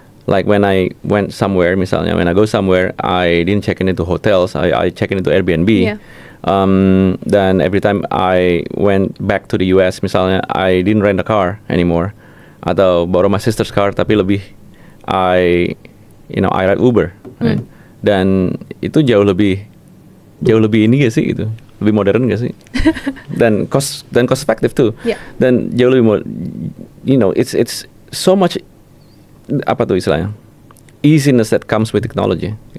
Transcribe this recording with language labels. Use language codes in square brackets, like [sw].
[en] Like when I went somewhere, misalnya when I go somewhere, I didn't check in into hotels, I check in into Airbnb. Yeah. Then every time I went back to the US, misalnya, I didn't rent a car anymore, atau borrow my sister's car, [id] tapi lebih [en] I ride Uber. Right? [id] Dan itu jauh lebih ini gak sih itu? Lebih modern gak sih? dan [en] cost effective too. Yeah. [id] Dan jauh lebih [en] it's so much [id] apa tuh istilahnya, [en] easiness that comes with technology.